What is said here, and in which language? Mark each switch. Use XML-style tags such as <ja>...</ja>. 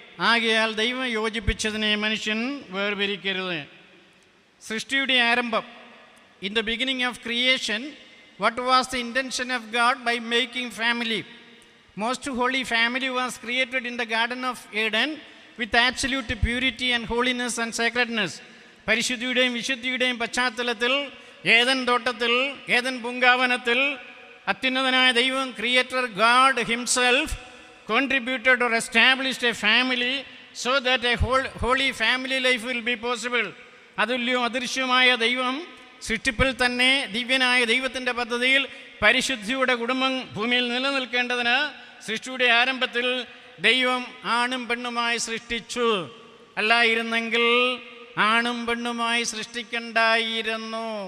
<ml>ആകയാൽ ദൈവം യോജിപ്പിച്ചതിനെ മനുഷ്യൻ വേർപിരിക്കരുത്. സൃഷ്ടിയുടെ ആരംഭം,</ml> <en>In the beginning of creation, what was the intention of God by making family? Most holy family was created in the garden of Eden with absolute purity and holiness and sacredness.</en> <ml>പരിശുദ്ധിയുടെയും വിശുദ്ധിയുടെയും പശ്ചാത്തലത്തിൽ Eden തോട്ടത്തിൽ, Eden പൂങ്കാവനത്തിൽ അത്യുന്നതനായ ദൈവം,</ml> <en>Creator God himself, contributed or established a family so that a holy family life will be possible.</en> <ml>അതുല്യവും അദൃശ്യമായ ദൈവം സൃഷ്ടിപ്പിൽ തന്നെ ദിവ്യനായ ദൈവത്തിൻ്റെ പദ്ധതിയിൽ പരിശുദ്ധിയുടെ കുടുംബം ഭൂമിയിൽ നിലനിൽക്കേണ്ടതിന് സൃഷ്ടിയുടെ ആരംഭത്തിൽ ദൈവം ആണും പെണ്ണുമായി സൃഷ്ടിച്ചു. അല്ലായിരുന്നെങ്കിൽ ആണും പെണ്ണുമായി സൃഷ്ടിക്കണ്ടായിരുന്നു.</ml>